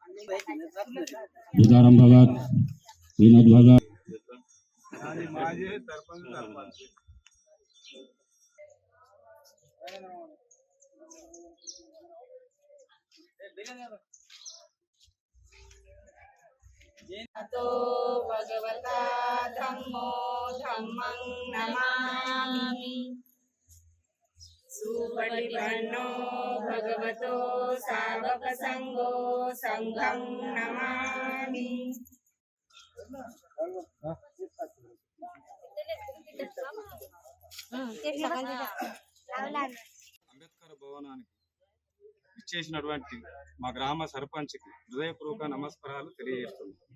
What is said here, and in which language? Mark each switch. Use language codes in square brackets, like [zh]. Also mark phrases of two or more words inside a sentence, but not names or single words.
[hi] उदाहरण भगत विनोद भगत [pi] तो भगवता धम्मो धम्मं नमामि सुपटिपन्नो भगवतो सावकसंगो संघं नमामि [te] అంబేద్కర్ భవనానికి ఇచ్చేసినటువంటి మా గ్రామ సర్పంచ్కి హృదయపూర్వక నమస్కారాలు తెలియజేస్తున్నాం.